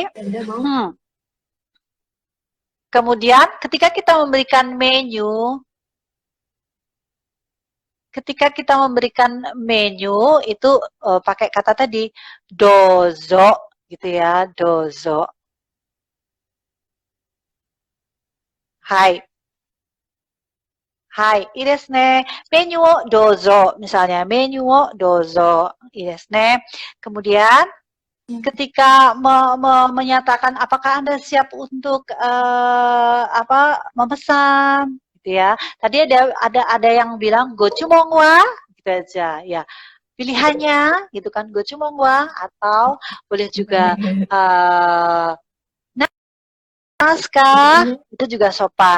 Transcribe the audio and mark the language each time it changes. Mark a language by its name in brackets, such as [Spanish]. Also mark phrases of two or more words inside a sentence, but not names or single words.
[Indonesian] Hai, jadi Kemudian ketika kita memberikan menu, itu pakai kata tadi dozo gitu ya, dozo. Hai. [Japanese] はい、いいですね。メニューをどうぞ. Misalnya, メニューをどうぞ。いいですね. [Indonesian] Kemudian, ketika menyatakan apakah Anda siap untuk memesan gitu ya. Tadi ada yang bilang [Japanese] ご注文は [Indonesian] gitu aja ya. Pilihannya gitu kan [Japanese] ご注文は [Indonesian] atau boleh juga naskah itu juga sopan.